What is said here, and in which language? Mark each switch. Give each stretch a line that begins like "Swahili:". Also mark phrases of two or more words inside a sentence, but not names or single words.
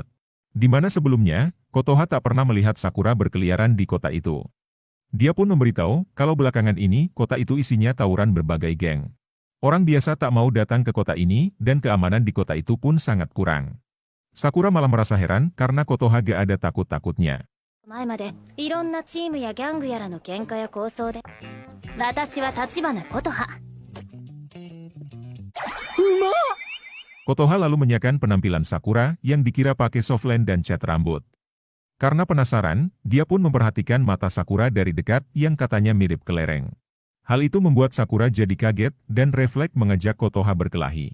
Indonesian: Di mana sebelumnya, Kotoha tak pernah melihat Sakura berkeliaran di kota itu. Dia pun memberitahu, kalau belakangan ini, kota itu isinya tawuran berbagai geng. Orang biasa tak mau datang ke kota ini, dan keamanan di kota itu pun sangat kurang. Sakura malah merasa heran karena Kotoha gak ada takut-takutnya.
Japanese: 前までいろんなチームやギャングやらの喧嘩や抗争で私は立花琴葉
Indonesian: Kotoha lalu menyaksikan penampilan Sakura yang dikira pakai softline dan cat rambut. Karena penasaran, dia pun memperhatikan mata Sakura dari dekat yang katanya mirip kelereng. Hal itu membuat Sakura jadi kaget dan refleks mengajak Kotoha berkelahi.